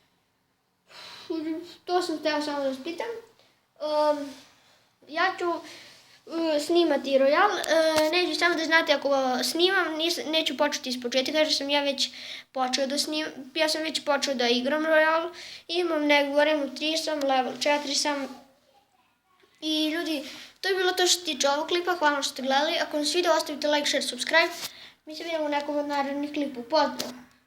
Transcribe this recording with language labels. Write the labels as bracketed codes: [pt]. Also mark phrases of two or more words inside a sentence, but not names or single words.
[sr] To sam htio samo da vas pitam. Ja ću snimati Royale, neću samo da znate ako snimam, neću početi iz početka jer sam ja već počeo da snimam, ja sam već počeo da igram Royale, imam neku arenu 3 sam, level 4 sam i ljudi, to je bilo to što se tiče ovog klipa, hvala što ste gledali, ako vam se video ostavite [en] like, share, subscribe, [sr] mi se vidimo u nekom od narednih klipu, pozdrav!